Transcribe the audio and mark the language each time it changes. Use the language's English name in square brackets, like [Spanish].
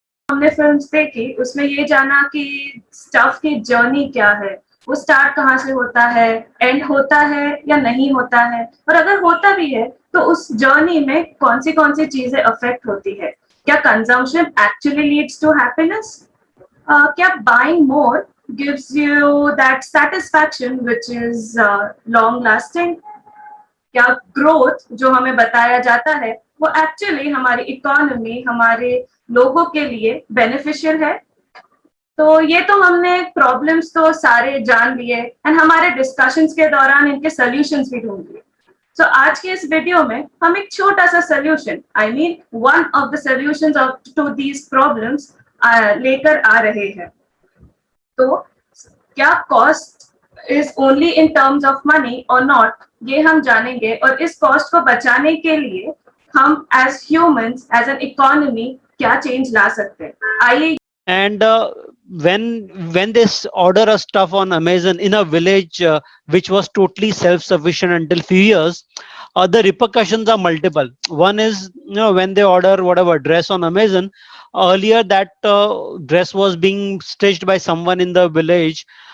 [Hindi] हमने फिल्म्स देखी, उसमें ये जाना कि स्टफ की जर्नी क्या है, वो स्टार्ट कहाँ से होता है, एंड होता है या नहीं होता है, और अगर होता भी है तो उस जर्नी में कौन सी चीजें अफेक्ट होती है। क्या [English] Consumption actually leads to happiness? [Hindi] क्या [English] Buying more gives you that satisfaction which is long lasting? [Hindi] क्या ग्रोथ जो हमें बताया जाता है वो एक्चुअली हमारी इकोनॉमी, हमारे लोगों के लिए बेनिफिशियल है? तो ये तो हमने प्रॉब्लम्स तो सारे जान लिए एंड हमारे डिस्कशंस के दौरान इनके सॉल्यूशंस भी ढूंढ लिए। तो आज के इस वीडियो में हम एक छोटा सा solution, [English] I mean one of the solutions to these problems [Hindi] लेकर आ रहे हैं। [English] तो क्या cost is only in terms of money और नॉट, [Hindi] ये हम जानेंगे। और इस कॉस्ट को बचाने के लिए हम [English] as humans, as an economy [Hindi] क्या चेंज ला सकते हैं। आइए। [English] And when they order a stuff on Amazon in a village which was totally self-sufficient until few years, the repercussions are multiple. One is, when they order whatever dress on Amazon, earlier that dress was being stitched by someone in the village